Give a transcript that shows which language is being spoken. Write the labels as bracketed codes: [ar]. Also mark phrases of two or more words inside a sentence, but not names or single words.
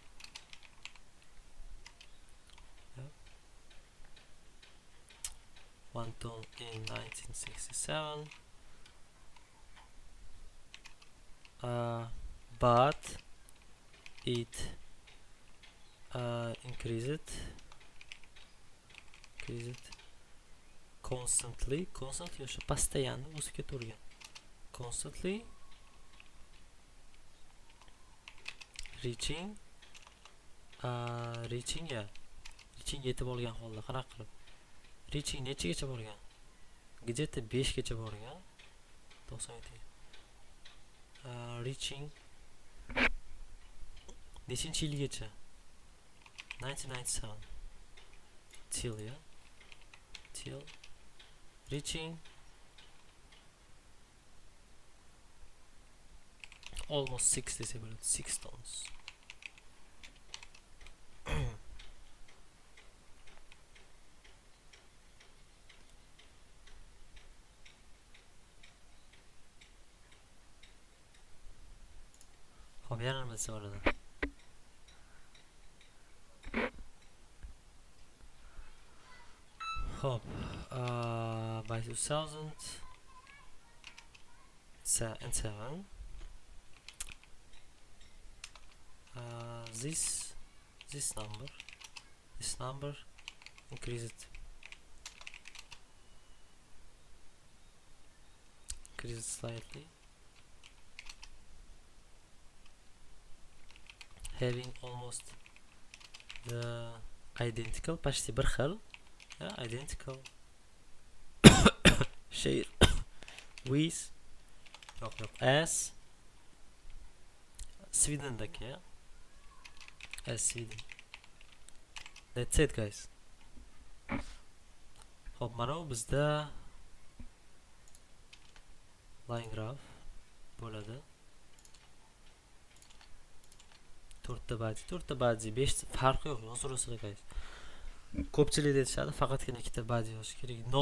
[en] Yeah. 1 ton in 1967. But it increased constantly [uz] o'sha постоянно o'sib ketavergan. [en] Constantly reaching [uz] yetib olgan holda qanaqa qilib reaching nechigacha borgan? Где-то 5 gacha borgan. 97. Reaching nechinchi yilgacha? 1997 till reaching almost 6 desa bo'ladi. 6 tons. Xo'p, yana nima desa bo'ladi? Xo'p, [en] by 2007 this number increased slightly, having almost the identical, [uz] почти bir xil, [en] identical share with as Sweden'daki, as Sweden. That's it guys. [uz] Hop, mana bu bizda line graph bo'ladi. 4 body, 5 farqi yo'q, yozaverasizlar guys. Ko'pchilik aytishadi, faqatgina ikkita body yozish kerak.